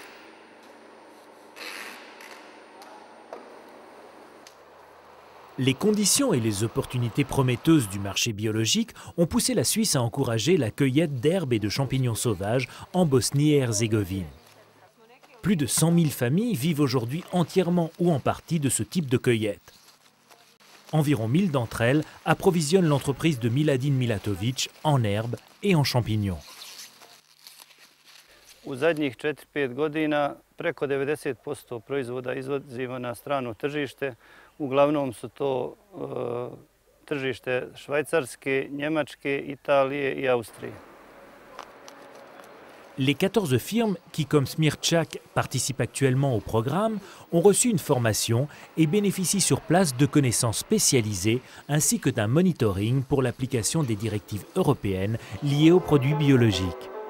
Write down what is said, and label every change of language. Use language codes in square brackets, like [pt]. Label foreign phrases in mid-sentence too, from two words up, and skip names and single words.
[fr] Les conditions et les opportunités prometteuses du marché biologique ont poussé la Suisse à encourager la cueillette d'herbes et de champignons sauvages en Bosnie et Herzégovine. Plus de 100 000 familles vivent aujourd'hui entièrement ou en partie de ce type de cueillette. Environ 1000 d'entre elles approvisionnent l'entreprise de Miladin Milatovic en herbes et en champignons. [bs] U zadnjih 4-5 godina preko 90% proizvoda izvozimo na strano tržište. Uglavnom su to tržište Švajcarske, Njemačke, Italije i Austrije. [fr] Les 14 firmes qui, comme Smirtchak, participent actuellement au programme, ont reçu une formation et bénéficient sur place de connaissances spécialisées ainsi que d'un monitoring pour l'application des directives européennes liées aux produits biologiques.